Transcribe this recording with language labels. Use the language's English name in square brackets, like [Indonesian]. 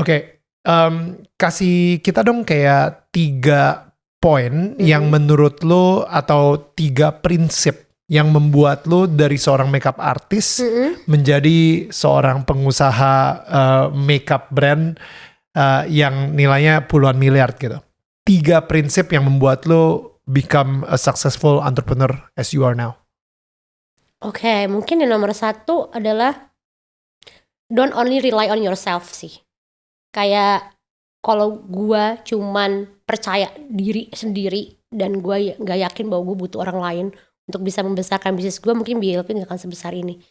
[Indonesian] Oke. Kasih kita dong kayak 3 poin yang menurut lo, atau 3 prinsip yang membuat lu dari seorang makeup artist menjadi seorang pengusaha makeup brand yang nilainya puluhan miliar gitu. 3 prinsip yang membuat lu [English] become a successful entrepreneur as you are now. [Indonesian] Oke, mungkin yang nomor 1 adalah [English] don't only rely on yourself [Indonesian] sih. Kayak kalau gue cuman percaya diri sendiri dan gue gak yakin bahwa gue butuh orang lain untuk bisa membesarkan bisnis gue, mungkin BLP gak akan sebesar ini.